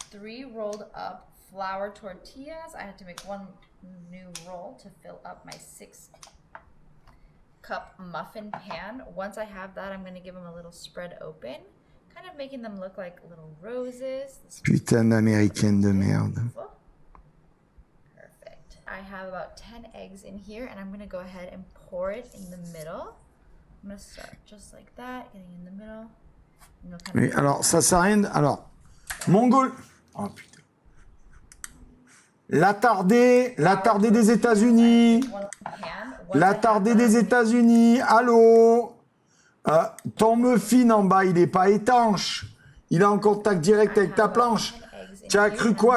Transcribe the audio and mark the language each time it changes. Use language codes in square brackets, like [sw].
[en] 3 rolled up flour tortillas. I had to make 1 new roll to fill up my 6-cup muffin pan. Once I have that, I'm going to give them a little spread open, kind of making them look like little roses. [fr] Putain d'américaine de merde. [en] Perfect. I have about 10 eggs in here, and I'm going to go ahead and pour it in the middle. I'm going to start just like that, getting in the middle. [fr] Mais alors, ça sert à rien. Alors, Mongol. Oh putain. L'attardé des États-Unis. L'attardé des États-Unis. Allô. Ton muffin en bas, il n'est pas étanche. Il est en contact direct avec ta planche. Tu as cru quoi?